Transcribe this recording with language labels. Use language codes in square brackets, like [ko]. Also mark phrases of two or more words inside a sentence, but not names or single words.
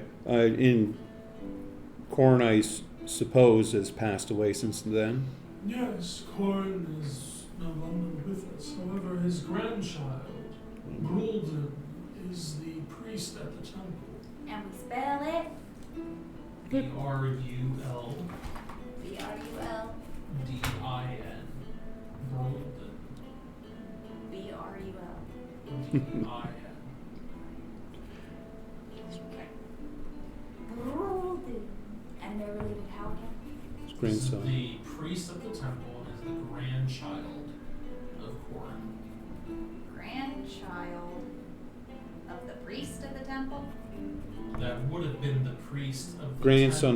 [en] In Corn, I suppose, has passed away since then. Yes, Corin is no longer with us. However, his grandchild, Brulden, is the priest at the temple. And we spell it BRUL B-R-U-L DIN. Brolden. B-R-U-L. DIN. Brulden. And they're related how again? His grandson. The priest of the temple is the grandchild of Corin. Grandchild of the priest of the temple? That would have been the priest of the Grandson of